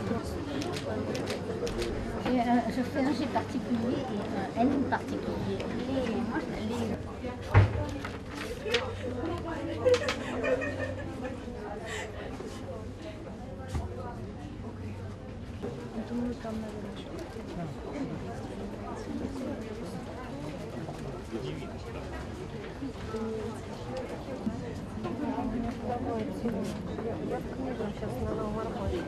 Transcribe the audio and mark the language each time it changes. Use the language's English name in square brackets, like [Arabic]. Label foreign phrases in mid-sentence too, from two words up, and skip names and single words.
[French] Je fais un G particulier et un N particulier. [Russian] Думаю, там, наверное, еще. Я в книгу сейчас на новом арборе.